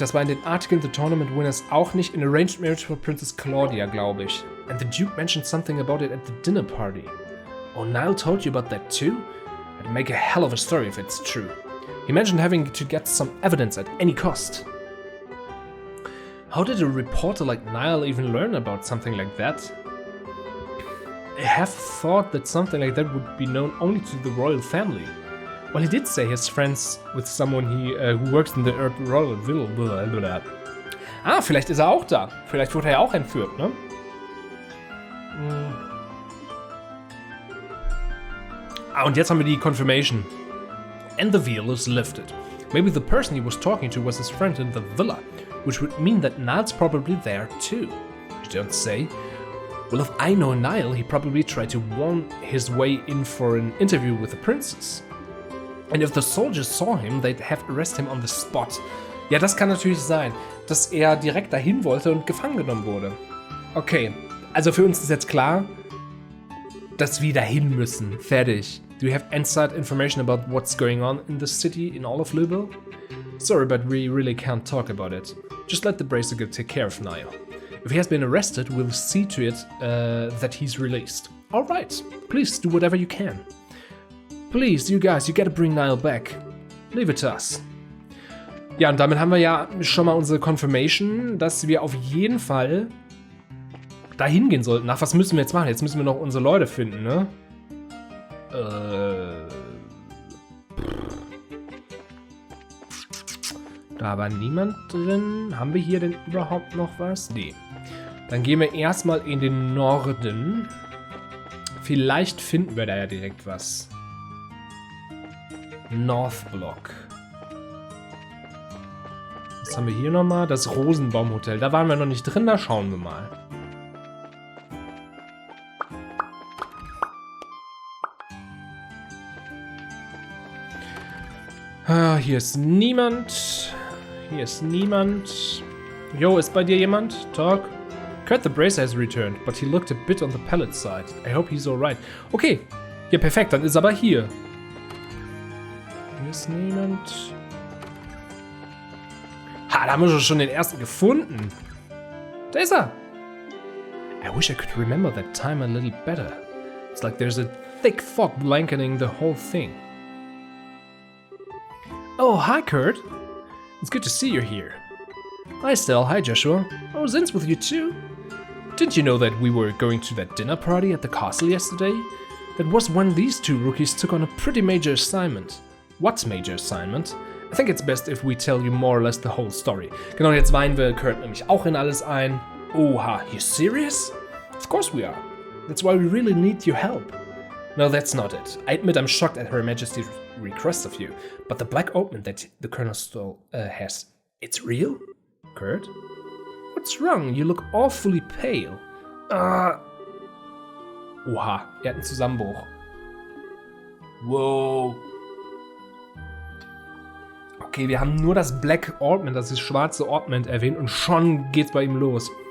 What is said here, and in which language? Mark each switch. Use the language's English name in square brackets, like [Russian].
[German] Das war in den Artikeln The Tournament Winners auch nicht. In Arranged Marriage for Princess Claudia, glaube ich. [English] And the Duke mentioned something about it at the dinner party. Oh, Niall told you about that too? It'd make a hell of a story if it's true. He mentioned having to get some evidence at any cost. How did a reporter like Niall even learn about something like that? I have thought that something like that would be known only to the royal family. Well, he did say he's friends with someone who works in the royal villa. [German] Ah, vielleicht ist er auch da. Vielleicht wurde er auch entführt, ne? Ah, und jetzt haben wir die Confirmation. [English] And the veil is lifted. Maybe the person he was talking to was his friend in the villa, which would mean that Niall's probably there too. You don't say. Well, if I know Niall, he probably tried to worm his way in for an interview with the princess. And if the soldiers saw him, they'd have arrested him on the spot. [German] Ja, das kann natürlich sein, dass er direkt dahin wollte und gefangen genommen wurde. Okay, also für uns ist jetzt klar, dass wir dahin müssen. Fertig. [English] Do you have inside information about what's going on in the city in all of Libel? Sorry, but we really can't talk about it. Just let the Braziger take care of Niall. If he has been arrested, we'll see to it that he's released. Alright, please do whatever you can. Please, you guys, you gotta bring Niall back. Leave it to us. [German] Ja, und damit haben wir ja schon mal unsere Confirmation, dass wir auf jeden Fall dahin gehen sollten. Ach, was müssen wir jetzt machen? Jetzt müssen wir noch unsere Leute finden, ne? Da war niemand drin. Haben wir hier denn überhaupt noch was? Nee. Dann gehen wir erstmal in den Norden. Vielleicht finden wir da ja direkt was. [English] North Block. [German] Was haben wir hier nochmal? Das Rosenbaumhotel. Da waren wir noch nicht drin, da schauen wir mal. Hier ist niemand. Hier ist niemand. Yo, ist bei dir jemand? Talk. [English] Kurt the Bracer has returned, but he looked a bit on the pallet side. I hope he's alright. Okay. [German] Ja, perfekt, dann ist er aber hier. Hier ist niemand. Ha, da haben wir schon den ersten gefunden. Da ist er. [English] I wish I could remember that time a little better. It's like there's a thick fog blanketing the whole thing. Oh, hi, Kurt. It's good to see you here. Hi, Stell. Hi, Joshua. Oh, Zin's with you too. Didn't you know that we were going to that dinner party at the castle yesterday? That was when these two rookies took on a pretty major assignment. What's major assignment? I think it's best if we tell you more or less the whole story. [German] Genau, jetzt weihen wir Kurt nämlich auch in alles ein. [English] Oha, you serious? Of course we are. That's why we really need your help. No, that's not it. I admit I'm shocked at Her Majesty's request of you, but the black ointment that the Colonel Stoll has, it's real? Kurt? What's wrong? You look awfully pale. [German] Oha, er hat einen Zusammenbruch. Wow. Okay, wir haben nur das Black Ointment, das ist schwarze Ointment erwähnt und schon geht's bei ihm los.